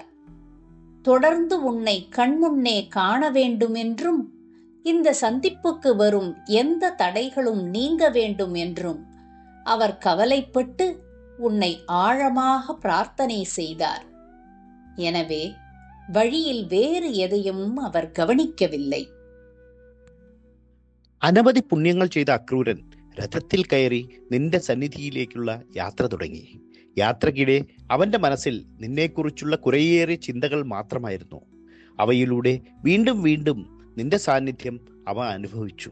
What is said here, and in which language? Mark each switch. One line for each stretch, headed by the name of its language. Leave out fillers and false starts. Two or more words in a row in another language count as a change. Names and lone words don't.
Tamil: தொடர்ந்து உன்னை கண்முன்னே காண வேண்டுமென்றும் இந்த சந்திப்புக்கு வரும் எந்த தடைகளும் நீங்க வேண்டும் என்றும் அவர் கவலைப்பட்டு உன்னை ஆழமாக பிரார்த்தனை செய்தார். எனவே வழியில் வேறு எதையும் அவர் கவனிக்கவில்லை.
Malayalam: അനവധി പുണ്യങ്ങൾ ചെയ്ത അക്രൂരൻ രഥത്തിൽ കയറി നിന്റെ സന്നിധിയിലേക്കുള്ള യാത്ര തുടങ്ങി. യാത്രക്കിടെ അവന്റെ മനസ്സിൽ നിന്നെക്കുറിച്ചുള്ള കുറേയേറെ ചിന്തകൾ മാത്രമായിരുന്നു. അവയിലൂടെ വീണ്ടും വീണ്ടും നിന്റെ സാന്നിധ്യം അവൻ അനുഭവിച്ചു.